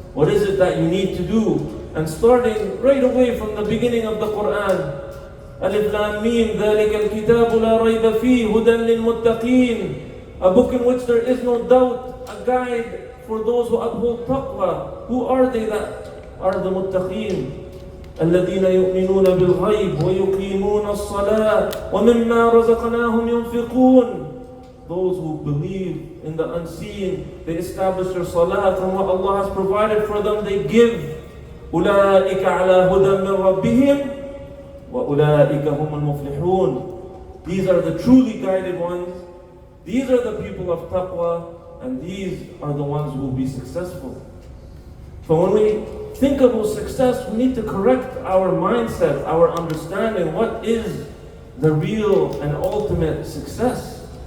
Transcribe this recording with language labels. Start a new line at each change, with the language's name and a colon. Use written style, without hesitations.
English: What is it that you need to do? And starting right away from the beginning of the Quran, Alif Lam Mim,
Arabic: ذَلِكَ الْكِتَابُ لَا رَيْبَ فِيهِ هُدًى لِلْمُتَّقِينَ.
English: A book in which there is no doubt, a guide for those who uphold taqwa. Who are they that are the muttaqeen?
Arabic: الذين يؤمنون بالغيب ويقيمون الصلاة ومما رزقناهم ينفقون.
English: Those who believe in the unseen, they establish their salah from what Allah has provided for them, they give.
Arabic: أولئك على هدى من ربهم وأولئك هم المفلحون.
English: These are the truly guided ones. These are the people of taqwa, and these are the ones who will be successful. So when we think about success, we need to correct our mindset, our understanding. What is the real and ultimate success?